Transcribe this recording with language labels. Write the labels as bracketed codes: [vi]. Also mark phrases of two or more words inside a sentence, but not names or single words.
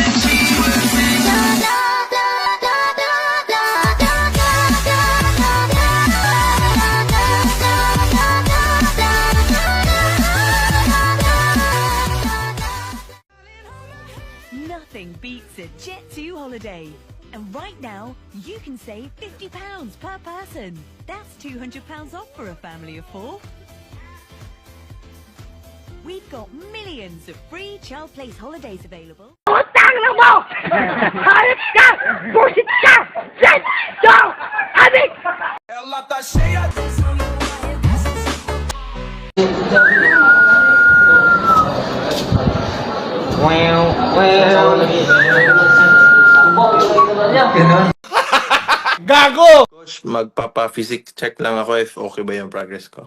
[en] Nothing beats a Jet2 holiday. And right now, you can save £50 per person. That's £200 off for a family of 4. We've got millions of free child place holidays available. [tl] Utang na mo! Hayop ka! Busit ka! Jet! Go! Adik! [pt] Ela tá cheia de [en] Well, [tl] Coach, magpapa- [en] physics check [tl] lang ako if okay ba yung progress ko.